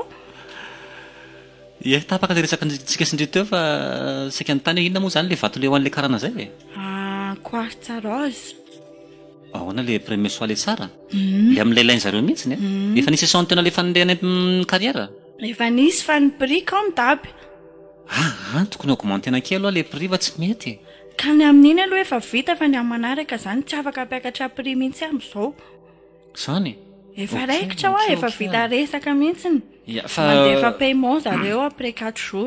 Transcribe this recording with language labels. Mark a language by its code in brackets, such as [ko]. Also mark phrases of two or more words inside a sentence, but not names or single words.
[mg] Ie, tapaka ilay resaka tsika sindry teo fa saika ny tany inona moa izany ilay vato ilay ho an'ilay karana izay e? [fr] Quartz rose. [mg] Ahoana ilay [fr] premier soir [mg] ilay tsara? Ilay amin'ilay ilain'izareo mihitsiny a? Efa nisy isaony tena ilay fandeha any carrière? Efa nisy fa ny prix [fr] comme d'hab. [mg] Tokony augmentena kely aloha ilay prix fa tsy mety. Ka ny amin'iny aloha efa vita fa ny amin'ny manaraka izany tsy afaka hampiakatra prix mihitsy amin'izao. Izany? Efa raikitra hoa efa vita resaka mihitsiny. Fa mandefa paiement zareo [fr] après 4 jours.